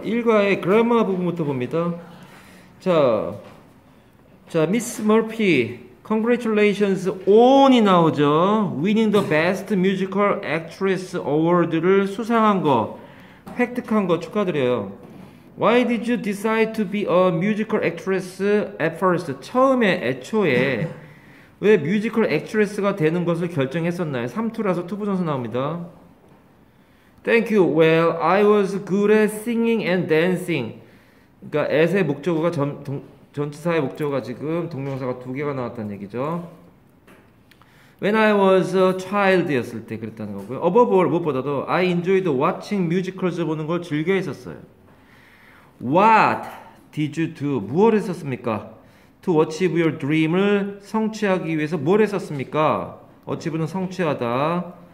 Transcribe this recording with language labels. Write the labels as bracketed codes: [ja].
[ko] 1과의 그래머 부분부터 봅니다. 자, 미스 머피, [en] congratulations on [ko] 이 나오죠. [en] winning the best musical actress award를 [ko] 수상한 거, 획득한 거 축하드려요. [en] Why did you decide to be a musical actress at first? [ko] 처음에 애초에 왜 뮤지컬 액트레스가 되는 것을 결정했었나요? 3투라서 투부정사 나옵니다. [en] Thank you. Well, I was good at singing and dancing. [ko] 그러니까 at의 목적어가 전치사의 목적어가 지금 동명사가 두 개가 나왔다는 얘기죠. [en] When I was a child [ko] 였을 때 그랬다는 거고요. [en] Above all, [ko] 무엇보다도 [en] I enjoyed watching musicals [ko] 보는 걸 즐겨 했었어요. [en] What did you do? [ko] 무엇을 했었습니까? [en] To achieve your dream [ko] 을 성취하기 위해서 뭘 했었습니까? achieve는 성취하다.